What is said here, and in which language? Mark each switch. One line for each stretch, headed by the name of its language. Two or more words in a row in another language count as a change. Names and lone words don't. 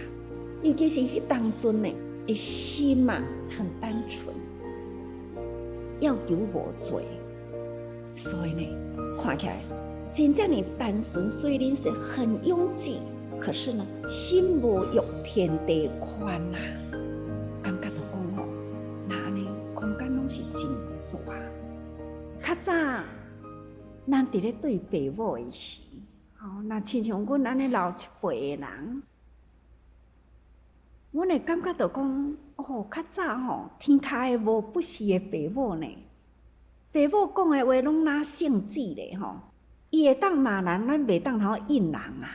Min Nan Chinese: 尤其是迄当阵呢，的心很单纯， 要求无罪，所以呢，看起来真正的单纯，虽然是很拥挤，可是呢，心无欲天地宽啊，感觉到讲吼，那安尼空间拢是真大。较早，咱伫咧对父母的时，那亲像阮安尼老一辈的人，阮会感觉到讲，较早天下的无不是的父母呢，父母讲的话拢拿圣旨咧伊会当骂人，咱袂当通应人啊。